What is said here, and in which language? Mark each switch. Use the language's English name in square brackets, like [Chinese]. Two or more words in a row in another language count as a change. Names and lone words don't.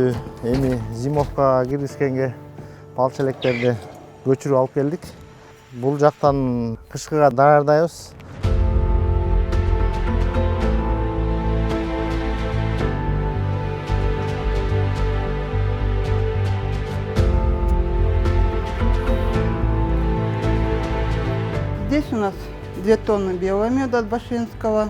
[Kyrgyz] Эми зимовка киргизгенге балчы электерди көчүрүп алып келдик. Бул жактан кышкыга даярдайбыз. [Russian] Здесь у нас 2 тонны белого меда от Башинского.